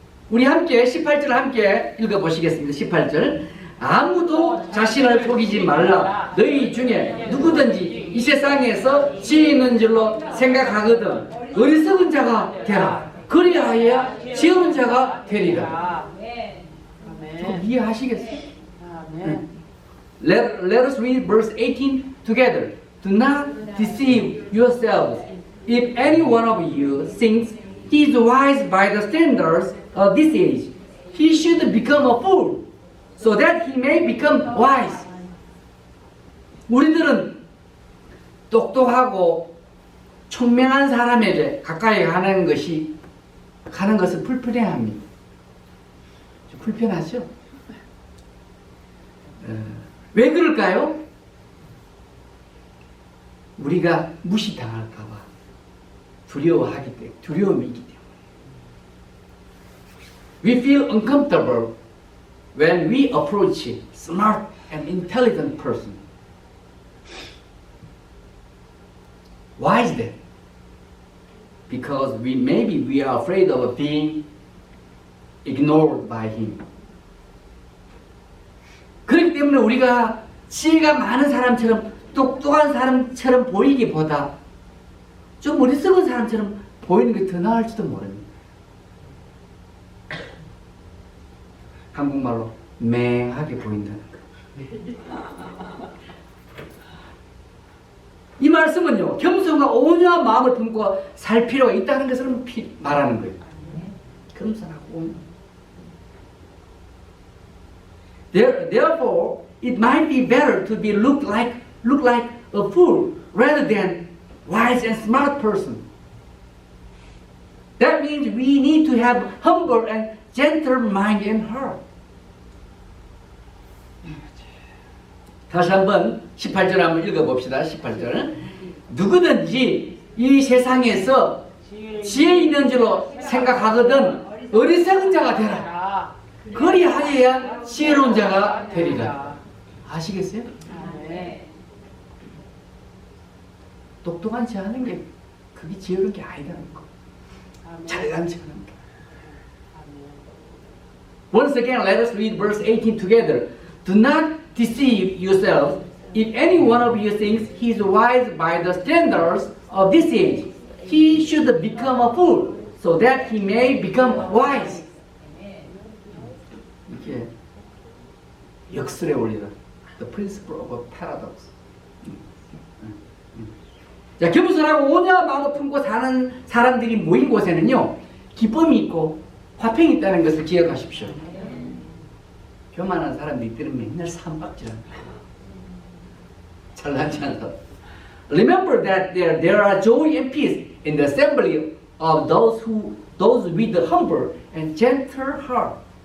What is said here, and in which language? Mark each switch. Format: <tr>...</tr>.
<ko>우리 함께 18절 함께 읽어보시겠습니다. 18절. 아무도 자신을 속이지 말라. 너희 중에 누구든지 이 세상에서 지혜 있는 줄로 생각하거든 어리석은 자가 되라. 그리하여 지혜로운 자가 되리라. 아멘. 이해하시겠어요? 아멘.</ko> <en>Let us read verse 18 together. Do not deceive yourselves. If any one of you thinks he is wise by the standards of this age, he should become a fool, so that he may become wise.</en> <ko>우리들은 똑똑하고 총명한 사람에게 가까이 가는 것을 불편해합니다. 불편하죠? 왜 그럴까요? 우리가 무시당할까봐 두려워하기 때문에, 두려움이 있기 때문에.</ko> <en>We feel uncomfortable when we approach a smart and intelligent person. Why is that? Because maybe we are afraid of being ignored by him.</en> <ko>그렇기 때문에 우리가 지혜가 많은 사람처럼 똑똑한 사람처럼 보이기보다 좀 어리석은 사람처럼 보이는 게 더 나을지도 모릅니다. 한국말로 맹하게 보인다는 거. 이 말씀은요, 겸손과 온유한 마음을 품고 살 필요가 있다는 것을 말하는 거예요. 겸손하고 온유.</ko> <en>Therefore, it might be better to be look like a fool rather than wise and smart person. That means we need to have humble and gentle mind and heart.</en> <ko>다시 한번 18절 한번 읽어봅시다. 18절. 누구든지 이 세상에서 지혜 있는 줄로 생각하거든 어리석은 자가 되라. 그리하여야 지혜로운 자가 되리라. 아시겠어요? 네. 똑똑한 체 하는 게 그게 지혜로운 게 아니라는 거. 잘난 체 하는 게.</ko> <en>Once again, let us read verse 18 together. Do not deceive yourselves. If any one of you thinks he is wise by the standards of this age, he should become a fool, so that he may become wise.</en> <ko>이게 역설의 원리다.</ko> <en>The principle of a paradox.</en> <ko>자, 겸손하고 온유한 마음을 품고 사는 사람들이 모인 곳에는요, 기쁨이 있고 화평이 있다는 것을 기억하십시오. 교만한 사람들이 맨날 삼박질하는 거예요. 잘나지 않은 사람.</ko> <en>Remember that there are joy and peace in the assembly of those with the humble and gentle heart.</en>